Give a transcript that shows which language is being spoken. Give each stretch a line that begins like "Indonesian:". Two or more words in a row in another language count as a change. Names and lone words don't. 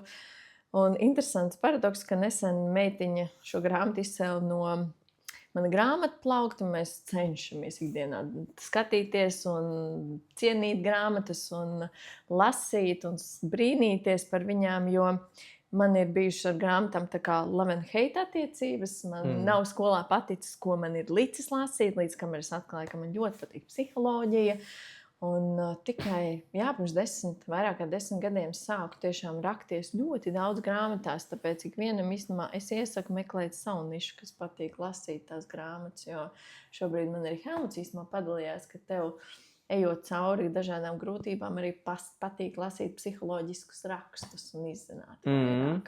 Latvian: Un interesants paradoks, ka nesen meitiņa šo grāmatu izcēla no mana grāmatu plaukta. Mēs cenšamies ikdienā skatīties un cienīt grāmatas un lasīt un brīnīties par viņām, jo man ir bijušas ar grāmatām tā kā
English: love and hate
Latvian: attiecības. Man nav skolā paticis, ko man ir licis lasīt, līdz kamēr es atklāju, ka man ļoti patīk psiholoģija. Un tikai pirms vairāk kā 10 gadiem sāku tiešām rakties ļoti daudz grāmatās, tāpēc ikvienam īstenībā es iesaku meklēt savu nišu, kas patīk lasīt tās grāmatas, jo šobrīd man arī Helmuts īstenībā padalījās, ka tev, ejot cauri dažādām grūtībām, arī patīk lasīt psiholoģiskus rakstus un izzināt vairāk.